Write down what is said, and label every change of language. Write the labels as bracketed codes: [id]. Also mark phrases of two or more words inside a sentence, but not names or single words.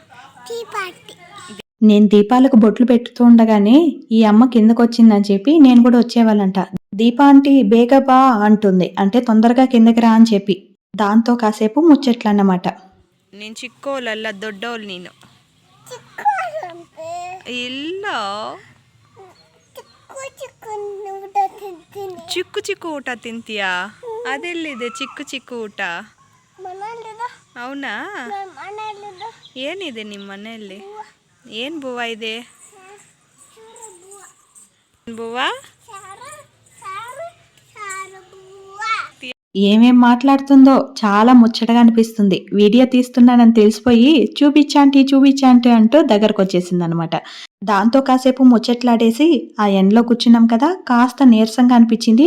[te] నేను దీపాలకు బొట్లు పెట్టుతూ ఉండగానే ఈ అమ్మ కిందకు వచ్చిందని చెప్పి నేను కూడా వచ్చేవాళ్ళంట. దీపా ఆంటీ బేగబా అంటుంది, అంటే తొందరగా కిందకి రా అని చెప్పి. దాంతో కాసేపు ముచ్చట్లన్నమాట. నేను చిక్కోళ్ళ దొడ్డోళ్ళు నేను ఇల్లో [kn] ಚಿಕ್ಕು ಚಿಕ್ಕು ಊಟ ತಿಂತೀಯಾ? ಅದೆಲ್ಲಿದೆ ಚಿಕ್ಕು ಚಿಕ್ಕು ಊಟ? అవునా? ಏನಿದೆ ನಿಮ್ಮ ಮನೆಯಲ್ಲಿ? ಏನು ಬುವ್ವ ಇದೆ? ಬುವ್ವ [te] ఏమేం మాట్లాడుతుందో చాలా ముచ్చటగా అనిపిస్తుంది. వీడియో తీస్తున్నానని తెలిసిపోయి చూపించాంటీ అంటూ దగ్గరకు వచ్చేసింది అనమాట. దాంతో కాసేపు ముచ్చట్లాడేసి ఆ ఎండలో కూర్చున్నాం కదా, కాస్త నీరసంగా అనిపించింది.